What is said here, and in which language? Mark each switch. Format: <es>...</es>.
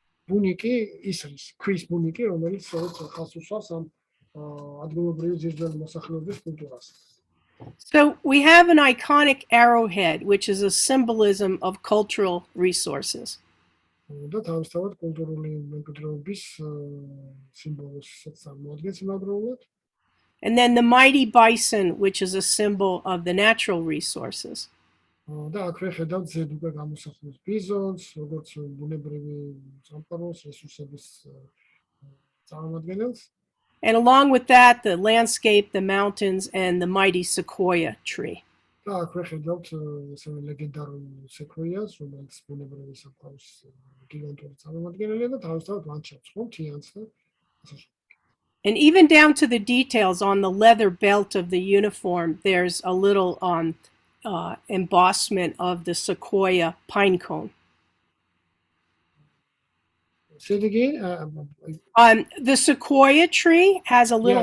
<ka>ბუნიკი ის არის ქვის ბუნიკი, რომელიც სწორედ ხალხს უსვამს ამ ადგილობრივი ძირძველი მოსახლეობის კულტურას.</ka> <en>So we have an iconic arrowhead, which is a symbolism of cultural resources.</en> <ka>და თავისთავად კულტურული მემკვიდრეობის სიმბოლოსაც წარმოადგენს იმავდროულად.</ka> <en>And then the mighty bison, which is a symbol of the natural resources.</en> <ka>და აქვე ხედავთ ზედ უკვე გამოსახულს ბიზონს, როგორც ბუნებრივი სამყაროს რესურსების წარმომადგენელს.</ka> <en>And along with that, the landscape, the mountains, and the mighty sequoia tree.</en> <ka>და აქვე ხედავთ ესე ლეგენდარულ სეკვოიას, რომელიც ბუნებრივი სამყაროს გიგანტური წარმომადგენელია და თავისთავად ლანდშაფტს ხო მთიანს და ასე.</ka> <en>And even down to the details on the leather belt of the uniform, there's a little embossment of the sequoia pine cone. Say it again. The sequoia tree has a little</en>